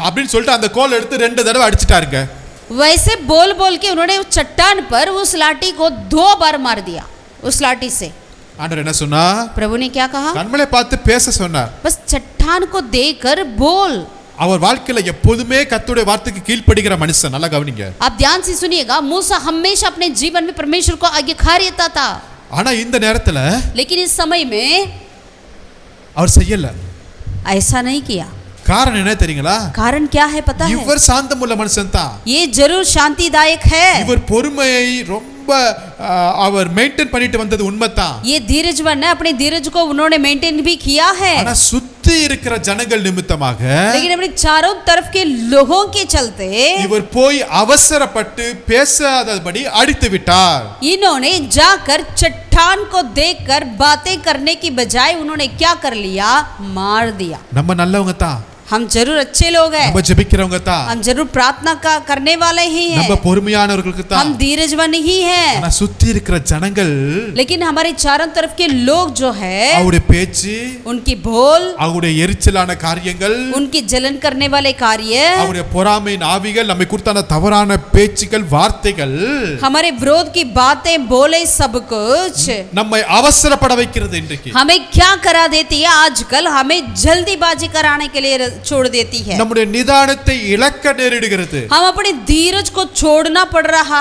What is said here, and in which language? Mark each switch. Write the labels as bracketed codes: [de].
[ta] அப்படின்னு சொல்லிட்டு அந்த கோலை எடுத்து 2 தடவை அடிச்சிட்டாருங்க. [hi] वैसे बोल बोल के उन्होंने उस चट्टान पर उस लाठी को 2 बार मार दिया. उस लाठी से [ta] ஆண்டவர் என்ன சொன்னா? [hi] प्रभु ने क्या कहा? [ta] கன்மலை பார்த்து பேச சொன்னார். [hi] बस चट्टान को देखकर बोल. [ta] அவர் வாழ்க்கையில எப்போதுமே கர்த்தருடைய வார்த்தைக்கு கீழ்ப்படிகிற மனுஷன். நல்லா கவனிங்க. [hi] आप ध्यान से सुनिएगा. मूसा हमेशा अपने जीवन में परमेश्वर को आज्ञाकारी रहता था. [ta] ஆனா இந்த நேரத்துல [hi] लेकिन इस समय में [ta] அவர் செய்யல. [hi] ऐसा नहीं किया. [ta] காரணம் என்ன தெரியுங்களா? [hi] कारण क्या है पता है? [ta] இவர் சாந்தமுள்ள மனுஷன் தான். [hi] ये जरूर शांतिदायक है. [ta] இவர் பொறுமையை ரொம்ப அவர் மெயின்டைன் பண்ணிட்டு வந்தது உண்மைதான். [hi] ये धीरजवान है. अपने धीरज को उन्होंने मेंटेन भी किया है. [ta] ஆனா சுத்தி இருக்கிற ஜனங்கள் நிமித்தமாக [hi] लेकिन अपने चारों तरफ के लोगों के चलते [ta] இவர் போய் அவசரப்பட்டு பேசாதபடி அடித்து விட்டார். [hi] इन्होंने जाकर चट्टान को देखकर बातें करने की बजाय उन्होंने क्या कर लिया? मार दिया. [ta] நம்ம நல்லவங்க தான். [hi] हम जरूर अच्छे लोग हैं. [ta] நம்ம ஜெபிக்கிறவங்க தான். [hi] हम जरूर प्रार्थना का करने वाले ही हैं. [ta] நம்ம பொறுமையானவர்களுக்கு தான். [hi] हम धीरजवान ही हैं. [ta] ஆனா சுத்தி இருக்கிற ஜனங்கள் [hi] लेकिन हमारे चारों तरफ के लोग जो है, [ta] அவருடைய பேச்சு, [hi] उनकी बोल, [ta] அவருடைய எரிச்சலான காரியங்கள், [hi] उनकी जलन करने वाले कार्य, [ta] அவருடைய பொறாமையின் ஆவிகள், நம்மை குறித்தான தவறான பேச்சுக்கள், வார்த்தைகள், [hi] हमारे विरोध की बातें बोले सब कुछ [ta] நம்மை அவசரப்பட வைக்கிறது. இன்றைக்கு [hi] हमें क्या करा देती है? आजकल हमें जल्दीबाजी कराने के लिए छोड़ देती है. [ta] நம்முடைய நிதானத்தை இழக்க நேரிடுகிறது. [hi] हम अपने धीरज को छोड़ना पड़ रहा